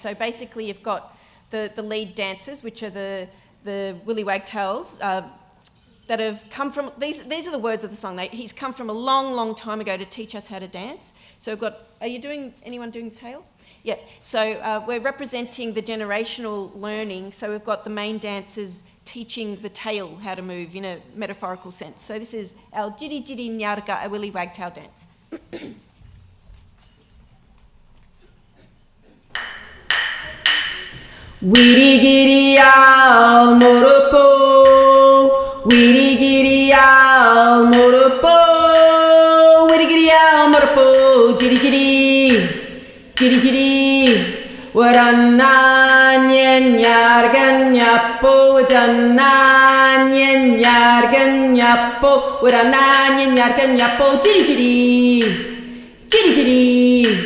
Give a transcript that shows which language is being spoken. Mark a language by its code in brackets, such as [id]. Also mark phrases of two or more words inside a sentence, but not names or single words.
[en] So basically you've got the lead dancers, which are the willy wagtails, that have come from, these are the words of the song. He's come from a long, long time ago to teach us how to dance. So we've got, anyone doing the tail? Yeah, so we're representing the generational learning. So we've got the main dancers teaching the tail how to move in a metaphorical sense. So this is our Jitty Jitty Nyarga, a willy wagtail dance. [nys] Wiri giri al moropo, wiri giri al moropo, wiri giri al moropo, jiri jiri, jiri jiri, waranna nyargan nyapo, janna nyargan nyapo, waranna nyargan nyapo, jiri jiri, jiri jiri.